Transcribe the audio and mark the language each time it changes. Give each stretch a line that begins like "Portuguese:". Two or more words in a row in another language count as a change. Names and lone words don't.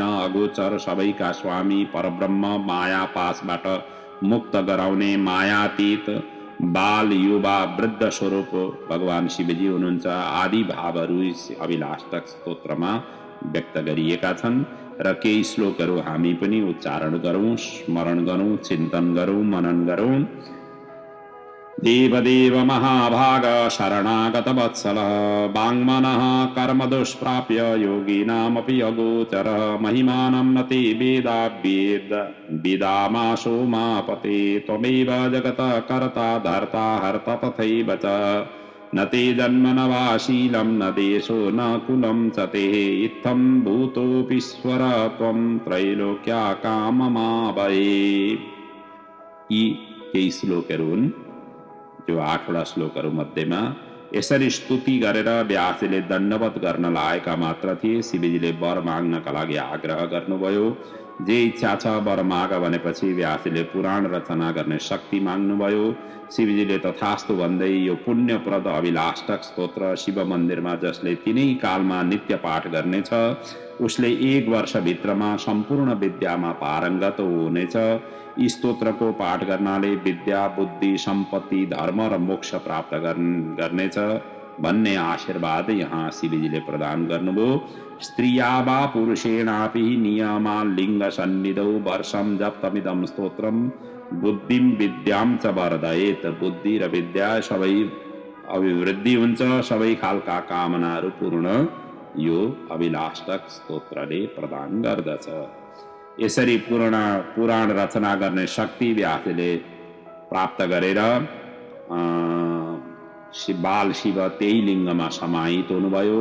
Nepali: अगोचर सबैका स्वामी परब्रह्म, माया पासबाट मुक्त गराउने मायातीत बाल युवा वृद्ध स्वरूप भगवान शिवजी हुनुहुन्छ आदि भावहरू अभिलाषक स्तोत्रमा व्यक्त गरिएका छन् र केही श्लोकहरू हामी पनि उच्चारण गरौँ, स्मरण गरौँ, चिन्तन गरौँ, मनन गरौँ।
Sanskrit: देवदेव महाभाग शरणागत वत्सल वाङ्मनः कर्म दुष्प्राप्य योगिनामपि अगोचर महिमानं न ते वेदामाशो मापते त्वमेव जगत कर्ता धर्ता हर्ता तथैव च न ते जन्म न वा शीलं न देशो न कुलं च ते इत्थं भूतोऽपीश्वर त्वं त्रैलोक्या काममावये।
Nepali: यी केही श्लोकहरू हुन् जो 8वटा श्लोकहरू मध्येमा यसरी स्तुति गरेर व्यासले दण्डवत गर्न लागेका मात्र थिए। शिवजीले वर माग्नका लागि आग्रह गर्नुभयो। जे इच्छा छ वर माग भनेपछि व्यासले पुराण रचना गर्ने शक्ति माग्नुभयो। शिवजीले तथास्तु भन्दै यो पुण्यप्रद अभिलाषक स्तोत्र शिव मन्दिरमा जसले तिनै कालमा नित्य पाठ गर्नेछ उसले 1 वर्षभित्रमा सम्पूर्ण विद्यामा पारङ्गत हुनेछ। यी स्तोत्रको पाठ गर्नाले विद्या, बुद्धि, सम्पत्ति, धर्म र मोक्ष प्राप्त गर्नेछ भन्ने आशीर्वाद यहाँ शिवजीले प्रदान गर्नुभयो।
Sanskrit: स्त्रिया वा पुरुषेणापि नियमा लिङ्ग सन्निधौ वर्षं जप्तमिदं स्तोत्रम बुद्धिं विद्यां च वर्धयेत्।
Nepali: बुद्धि र विद्या सबै अभिवृद्धि हुन्छ, सबै खालका कामनाहरू पूर्ण यो अभिलाषक स्तोत्रले प्रदान गर्दछ। यसरी पुराण रचना गर्ने शक्ति व्यासले प्राप्त गरेर बाल शिव त्यही लिङ्गमा समाहित हुनुभयो।